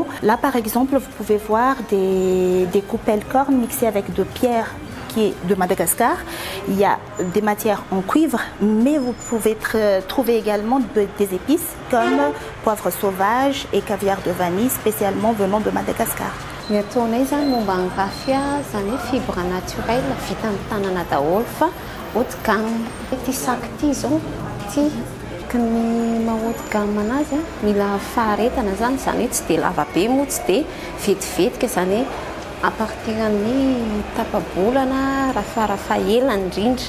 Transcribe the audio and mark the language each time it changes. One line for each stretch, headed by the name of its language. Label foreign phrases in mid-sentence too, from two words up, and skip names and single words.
French: Là par exemple, vous pouvez voir des coupelles cornes mixées avec de pierre qui est de Madagascar. Il y a des matières en cuivre, mais vous pouvez trouver également des épices comme poivre sauvage et caviar de vanille spécialement venant de Madagascar.
Malagasy: Ny ataonay zany momba ny rafy zany hoe
French: fibre naturel
Malagasy: vita amin'ny tanana daholo fa
French: haut de gamme.
Malagasy: Ity sac ity zao ka ny maha
French: haut de gamme
Malagasy: anazy mila faharetana zany hoe tsy dia lava be moa tsy dia vetivetika zany hoe
French: à partir
Malagasy: amin'ny tapa-bolana rafarafa ela indrindra.